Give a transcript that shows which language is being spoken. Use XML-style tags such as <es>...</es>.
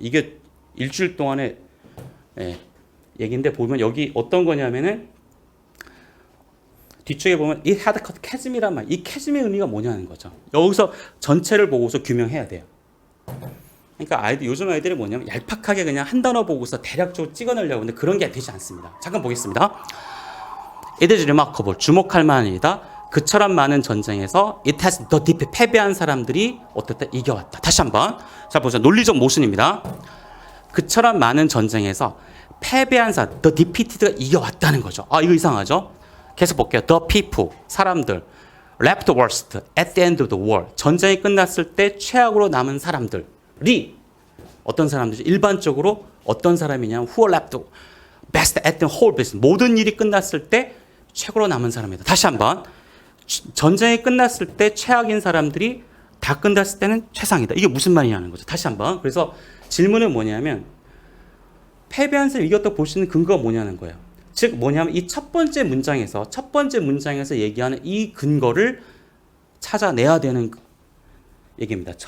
<ko>이게 일주일 동안의 얘기인데 보면 여기 어떤 거냐면은 뒤쪽에 보면 이 하드컷 캐즘이란 말, 이 캐즘의 의미가 뭐냐는 거죠. 여기서 전체를 보고서 규명해야 돼요. 그러니까 요즘 아이들이 뭐냐면 얄팍하게 그냥 한 단어 보고서 대략적으로 찍어내려고 하는데 그런 게 되지 않습니다. 잠깐 보겠습니다.</ko> <en>It is remarkable.</en> <ko>주목할 만한 일이다. 그처럼 많은 전쟁에서</ko> <en>it has the defeat.</en> <ko>패배한 사람들이 어떻다? 이겨왔다. 다시 한번. 자, 보자. 논리적 모순입니다. 그처럼 많은 전쟁에서 패배한 사람, the defeated가 이겨왔다는 거죠. 이거 이상하죠? 계속 볼게요.</ko> <en>The people,</en> <ko>사람들.</ko> <en>left worst at the end of the war.</en> <ko>전쟁이 끝났을 때 최악으로 남은 사람들이 어떤 사람들이죠? 일반적으로 어떤 사람이냐면</ko> <en>who are left best at the whole business.</en> <ko>모든 일이 끝났을 때 최고로 남은 사람이다. 다시 한번. 전쟁이 끝났을 때 최악인 사람들이 다 끝났을 때는 최상이다. 이게 무슨 말이냐는 거죠. 다시 한번. 그래서 질문은 뭐냐면 패배한 사람이 이겼다고 볼 수 있는 근거가 뭐냐는 거예요. 즉 뭐냐면 이 첫 번째 문장에서 얘기하는 이 근거를 찾아내야 되는 얘기입니다.</ko>